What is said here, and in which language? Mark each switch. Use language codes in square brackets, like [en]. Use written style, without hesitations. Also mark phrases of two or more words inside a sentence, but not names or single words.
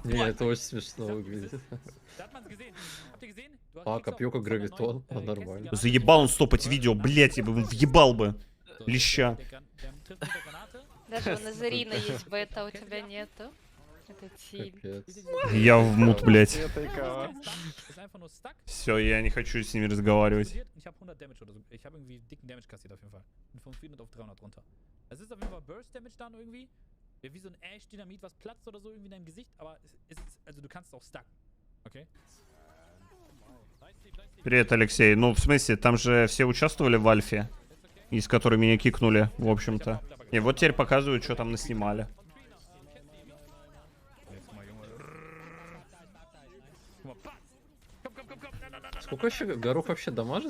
[ru] Не, это очень смешно выглядит. А, копье как гравитон, нормально. Заебал он стопать видео, блять, я бы въебал бы. Леща. Даже у Назарина есть бета, у тебя нету. Это тиль. Капец. Я в мут, блядь. Это и кого? Все, я не хочу с ними разговаривать. [de] Ich habe 100 Damage oder so. Ich habe irgendwie dicken Damage kassiert auf jeden Fall. Und von 400 auf 300 runter. Es ist auf jeden Fall [en] Burst Damage [de] dann irgendwie. Wie so ein Ash-Dynamit, was platzt oder so irgendwie in deinem Gesicht. Aber es ist, also du kannst es auch stucken. Okay? [ru] Привет, Алексей. Ну, в смысле, там же все участвовали в альфе, из которой меня кикнули, в общем-то. И вот теперь показывают, что там наснимали. Сколько вообще горох вообще дамажит?